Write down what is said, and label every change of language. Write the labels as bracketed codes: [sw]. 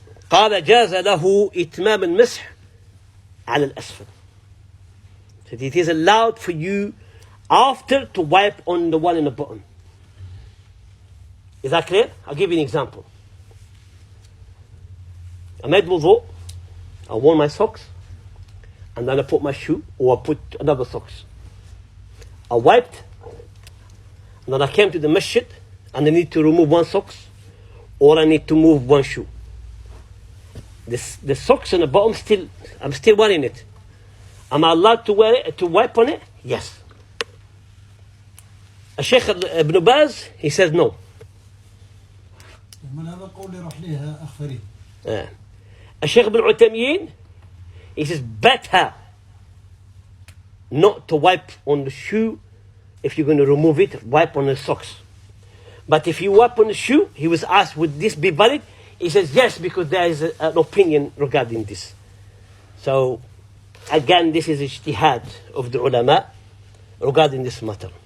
[ar] قال جاز له إتمام المسح على الأسفل. [en] So it is allowed for you after to wipe on the one in the bottom. Is that clear? I'll give you an example. I made wudu, I wore my socks, and then I put my shoe, or I put another socks. I wiped, and then I came to the masjid, and I need to remove 1 socks, or I need to move 1 shoe. The socks on the bottom, I'm still wearing it. Am I allowed to wear it, to wipe on it? Yes. Sheikh Ibn Baz, he says no. [ar] من هذا قول راح ليها أخ فريد. [en] Sheikh Ibn Uthaymeen, he says better not to wipe on the shoe. If you're going to remove it, wipe on the socks. But if you wipe on the shoe, he was asked, would this be valid? He says yes, because there is an opinion regarding this. So again, this is ijtihad of the ulama regarding this matter.